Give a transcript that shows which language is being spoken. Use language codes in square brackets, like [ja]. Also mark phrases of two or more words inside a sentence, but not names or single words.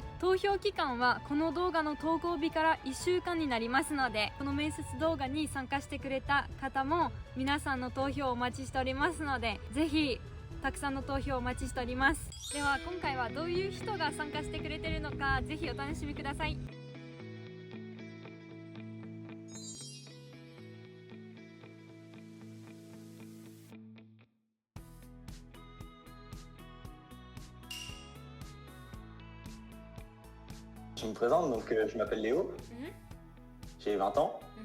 [ja] 投票期間はこの動画の投稿日から1週間になりますので、この面接動画に参加してくれた方も皆さんの投票をお待ちしておりますので、ぜひたくさんの投票お待ちしております。では今回はどういう人が参加してくれてるのか、ぜひお楽しみください。 [fr] Je me présente, donc je m'appelle Léo, j'ai 20 ans.